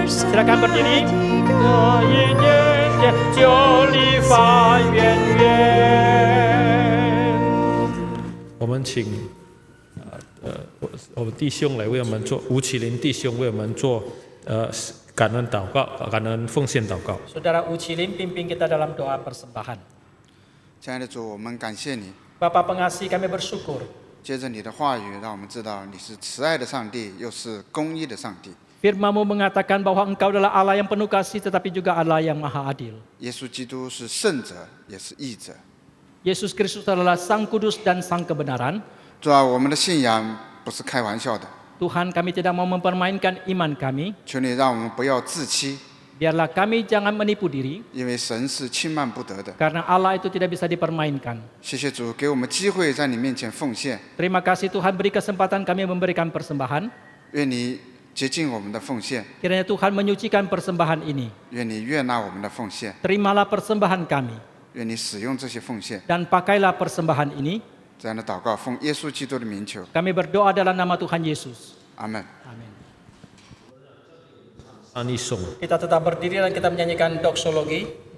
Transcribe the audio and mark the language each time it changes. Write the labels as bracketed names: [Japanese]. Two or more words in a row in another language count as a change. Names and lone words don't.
[Indonesian] Silakan berdiri. 一点点就离发远远。 [Chinese] 我们请我们弟兄来为我们做，吴启林弟兄为我们做感恩祷告、感恩奉献祷告。 [Indonesian] Saudara Uci Lim pimpin kita dalam doa persembahan. [Chinese] 亲爱的主，我们感谢你。 [Indonesian] Bapa pengasih, kami bersyukur. [Chinese] 接着你的话语，让我们知道你是慈爱的上帝，又是公义的上帝。 [Indonesian] Firman-Mu mengatakan bahwa Engkau adalah Allah yang penuh kasih, tetapi juga Allah yang maha adil. [Chinese] 耶稣基督是圣者，也是义者。 [Indonesian] Yesus Kristus adalah Sang Kudus dan Sang Kebenaran. [Chinese] 主啊，我们的信仰不是开玩笑的， [Indonesian] Tuhan, kami tidak mau mempermainkan iman kami. [Chinese] 求你让我们不要自欺， [Indonesian] Biarlah kami jangan menipu diri, [Chinese] 因为神是轻慢不得的。 [Indonesian] karena Allah itu tidak bisa dipermainkan. [Chinese] 谢谢主，给我们机会在你面前奉献。 [Indonesian] Terima kasih Tuhan beri kesempatan kami memberikan persembahan. [Chinese] 愿你洁净我们的奉献， [Indonesian] Kiranya Tuhan menyucikan persembahan ini. [Chinese] 愿你悦纳我们的奉献， [Indonesian] Terimalah persembahan kami [Chinese] 愿你使用这些奉献。 [Indonesian] dan pakailah persembahan ini. [Chinese] 这样的祷告，奉耶稣基督的名求， [Indonesian] Kami berdoa dalam nama Tuhan Yesus. [Chinese] 阿门。 [Indonesian] Amin. 阿尼颂。 Kita tetap berdiri dan kita menyanyikan doksologi.